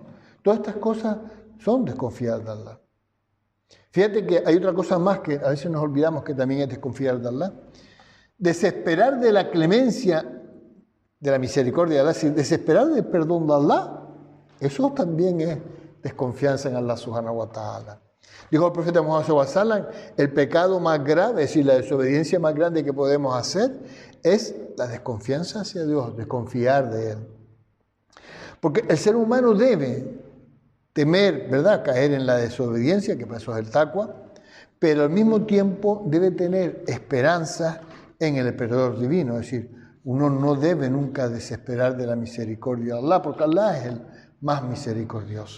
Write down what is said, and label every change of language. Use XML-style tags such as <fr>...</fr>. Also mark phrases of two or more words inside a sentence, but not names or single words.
<es>Todas estas cosas son desconfiar de Allah. Fíjate que hay otra cosa más que a veces nos olvidamos que también es desconfiar de Allah. Desesperar de la clemencia, de la misericordia de Allah, es decir, desesperar del perdón de Allah, eso también es desconfianza en</es> <ar>الله سبحانه وتعالى.</ar> <es>Dijo el profeta Muhammad</es> <ar>صلى الله عليه وسلم,</ar> <es>el pecado más grave, es decir, la desobediencia más grande que podemos hacer es la desconfianza hacia Dios, desconfiar de Él. Porque el ser humano debe temer, ¿verdad?, caer en la desobediencia, que para eso es el taqwa, pero al mismo tiempo debe tener esperanza en el perdón divino, es decir, uno no debe nunca desesperar de la misericordia de Allah, porque Allah es el más misericordioso.</es>